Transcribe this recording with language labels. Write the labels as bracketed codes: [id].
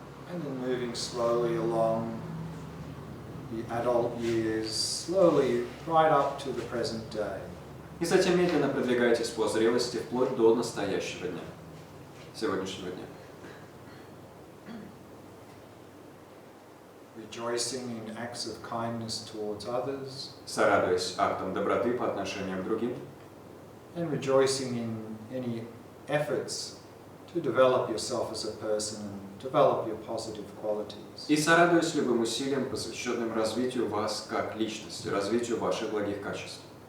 [en] And then moving slowly along the adult years, slowly right up to the present day. [ru] И затем медленно продвигайтесь по зрелости вплоть до настоящего дня, сегодняшнего дня. [en] Rejoicing in acts of kindness towards others. [ru] Сорадуясь актам доброты по отношению к другим. [en] And rejoicing in any efforts to develop yourself as a person and develop your positive qualities. [ru] И сорадуясь любым усилиям, посвященным развитию вас как личности, развитию ваших благих качеств.